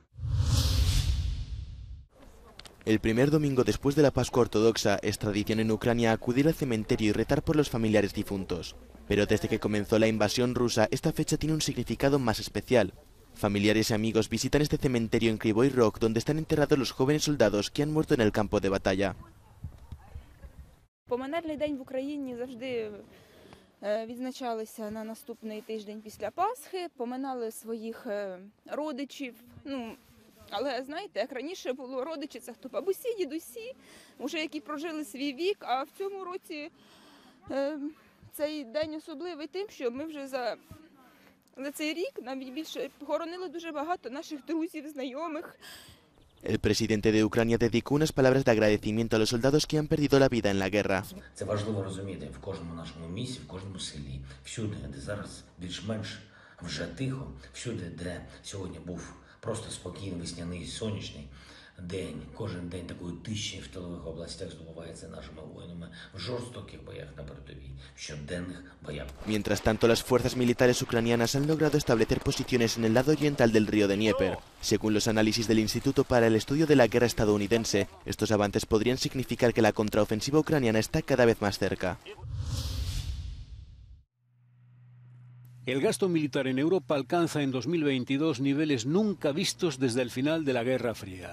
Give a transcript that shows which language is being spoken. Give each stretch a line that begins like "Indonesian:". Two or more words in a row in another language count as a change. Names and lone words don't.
Spanish: El primer domingo después de la Pascua Ortodoxa es tradición en Ucrania acudir al cementerio y rezar por los familiares difuntos. Pero desde que comenzó la invasión rusa, esta fecha tiene un significado más especial. Familiares y amigos visitan este cementerio en Kryvyi Rog, donde están enterrados los jóvenes soldados que han muerto en el campo de batalla.
Ukrainian: Поминальний день в Україні завжди відзначалися на наступний тиждень після Пасхи, поминали своїх родичів. Але, знаєте, як раніше було, родичі – це хто бабусі, дідусі, вже які прожили свій вік, а в цьому році цей день особливий тим, що ми вже за цей рік навіть більше похоронили дуже багато наших друзів, знайомих.
Spanish: El presidente de Ucrania dedicó unas palabras de agradecimiento a los soldados que han perdido la vida en la guerra.
Ukrainian: Це важливо розуміти в кожному нашому місті, в кожному селі, всюди, де зараз більш-менш вже тихо, всюди, де сьогодні був просто спокійний, весняний, сонячний день. Кожен день такої тиші в тилових областях здобувається нашими воїнами в жорстоких боях на передовій, в щоденних боях.
Spanish: Mientras tanto, las fuerzas militares ucranianas han logrado establecer posiciones en el lado oriental del río de Dnieper. Según los análisis del Instituto para el Estudio de la Guerra estadounidense, estos avances podrían significar que la contraofensiva ucraniana está cada vez más cerca. El gasto militar en Europa alcanza en 2022 niveles nunca vistos desde el final de la Guerra Fría.